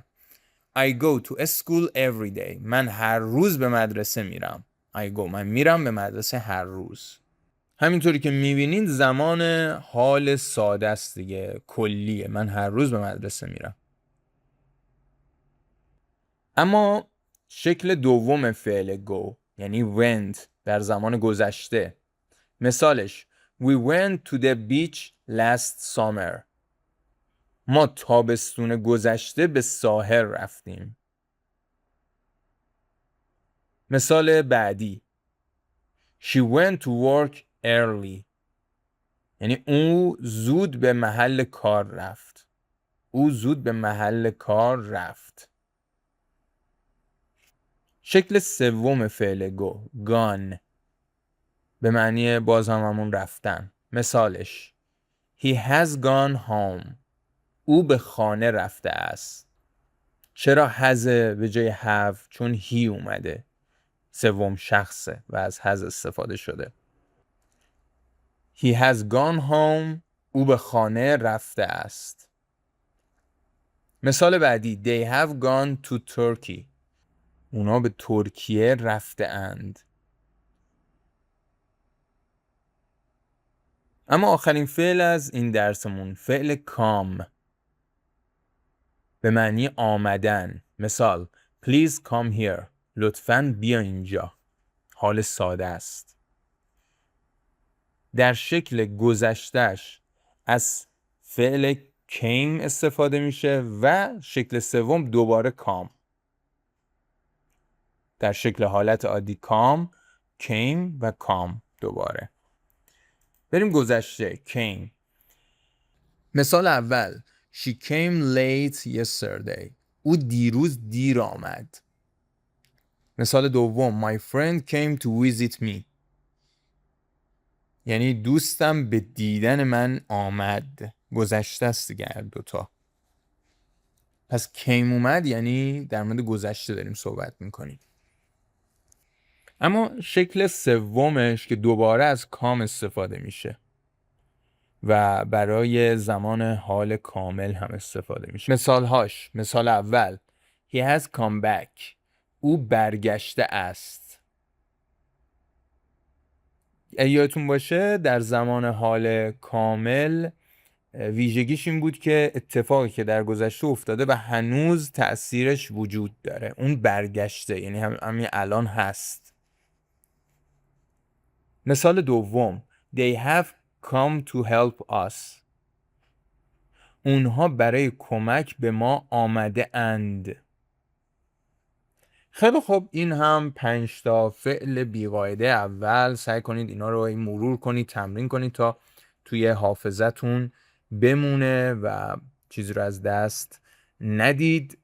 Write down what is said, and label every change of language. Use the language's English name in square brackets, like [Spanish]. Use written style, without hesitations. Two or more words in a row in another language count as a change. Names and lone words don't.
[English] I go to school every day. [Persian] من هر روز به مدرسه میرم. [English] I go [Persian] من میرم به مدرسه هر روز. همینطوری که میبینید زمان حال ساده است دیگه، کلیه. من هر روز به مدرسه میرم. اما شکل دوم فعل go یعنی went در زمان گذشته. [English] مثالش We went to the beach last summer. [Persian] ما تابستون گذشته به ساحل رفتیم. مثال بعدی [English] She went to work early. [Persian] یعنی او زود به محل کار رفت. او زود به محل کار رفت. شکل سوم فعل [English] go gone [Persian] به معنی باز هم همون رفتن. [English] مثالش He has gone home. [Persian] او به خانه رفته است. چرا has به جای have؟ چون he اومده. سوم شخصه و از has استفاده شده. [English] He has gone home. [Persian] او به خانه رفته است. مثال بعدی [English] They have gone to Turkey. [Persian] اونا به ترکیه رفته اند. اما آخرین فعل از این درسمون فعل come به معنی آمدن. [English] مثال Please come here. [Persian] لطفاً بیا اینجا. حال ساده است. در شکل گذشتهش از فعل came استفاده میشه و شکل سوم دوباره come. در شکل حالت عادی [English] come، came [Persian] و come دوباره. بریم گذشته [English] came. [Persian] مثال اول [English] She came late yesterday. [Persian] او دیروز دیر آمد. مثال دوم [English] My friend came to visit me. [Persian] یعنی دوستم به دیدن من آمد. گذشته است دیگه هر دوتا. پس came اومد یعنی در مورد گذشته داریم صحبت میکنیم. اما شکل سومش که دوباره از کام استفاده میشه و برای زمان حال کامل هم استفاده میشه. مثالهاش مثال اول [English] He has come back. [Persian] او برگشته است. یادتون باشه در زمان حال کامل ویژگیش این بود که اتفاقی که در گذشته افتاده و هنوز تأثیرش وجود داره. اون برگشته یعنی همین الان هست. مثال دوم [English] They have come to help us. [Persian] اونها برای کمک به ما آمده اند. خیلی خوب این هم 5 تا فعل بیقاعده اول. سعی کنید اینا رو مرور کنید، تمرین کنید تا توی حافظتون بمونه و چیزی رو از دست ندید.